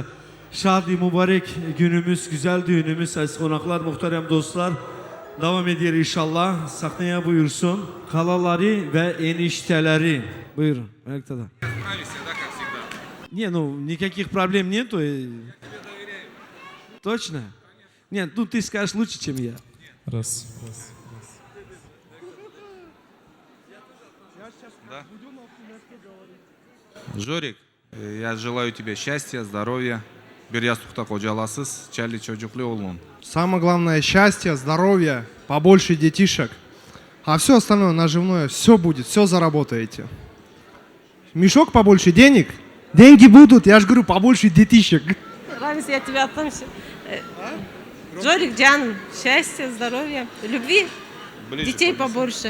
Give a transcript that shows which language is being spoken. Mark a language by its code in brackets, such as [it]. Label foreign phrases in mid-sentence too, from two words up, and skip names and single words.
[tr] Şad-ı mübarek günümüz, güzel düğünümüz, aziz konaklar, muhterem dostlar devam ediyor inşallah. Sahneye buyursun. Halaları ve enişteleri. Buyurun. Ayakta da. [ru] Не, ну, никаких проблем нету. Точно? Нет, ну ты скажешь лучше, чем я. Раз. Да. Жорик, я желаю тебе счастья, здоровья. [tr] Bir yastıkta kocalasız, çelli çocuklu olun. [ru] Самое главное счастье, здоровье, побольше детишек. А все остальное наживное, все будет, все заработаете. Мешок побольше денег, деньги будут, я же говорю, побольше детишек. Рамис, я тебя отомщу. Жорик, Джан, счастья, здоровья, любви, детей побольше.